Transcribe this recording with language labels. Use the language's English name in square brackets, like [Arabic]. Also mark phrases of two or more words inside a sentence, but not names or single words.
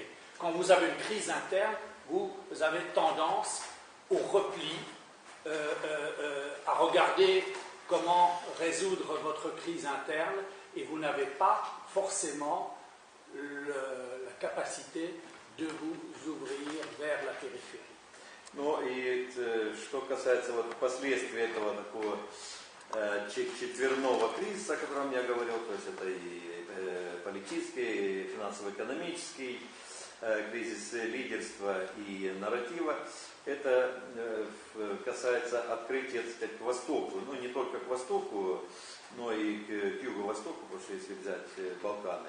[French] Quand vous avez une crise interne, vous avez tendance au repli, à regarder comment résoudre votre crise interne, et vous n'avez pas forcément la capacité de vous ouvrir vers la périphérie. [Russian] Ну и что касается вот последствий этого такого четверного кризиса, о котором я говорил, то есть это и политический, и финансово-экономический кризис лидерства и нарратива, это касается открытия, так сказать, к востоку, ну не только к востоку, но и к юго-востоку, потому что если взять Балканы.